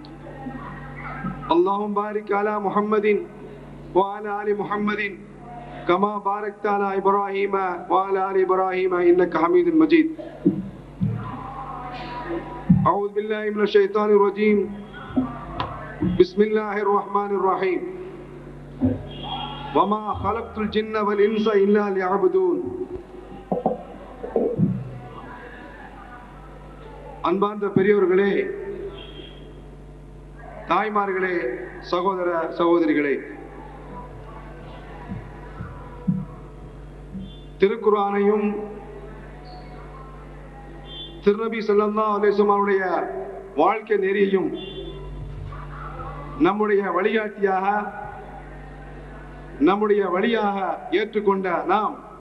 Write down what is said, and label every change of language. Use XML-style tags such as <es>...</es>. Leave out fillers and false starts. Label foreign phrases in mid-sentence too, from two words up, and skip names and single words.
<ar>اللهم بارك على محمد وعلى آل محمد كما باركت على إبراهيم وعلى آل إبراهيم إنك حميد مجيد. أعوذ بالله من الشيطان الرجيم. بسم الله الرحمن الرحيم. وما خلقت الجن والإنس إلا ليعبدون.</ar> <ta>அன்பார்ந்த பெரியோர்களே, தாய்மார்களே, சகோதர சகோதரிகளே, திருக்குர்ஆனையும் திருநபி</ta> <ar>صلى الله عليه وسلم</ar> <ta>அவருடைய வாழ்க்கை நெறியையும் நம்முடைய வழிகாட்டியாக நம்முடைய வழியாக ஏற்றுக்கொண்ட நாம்</ta>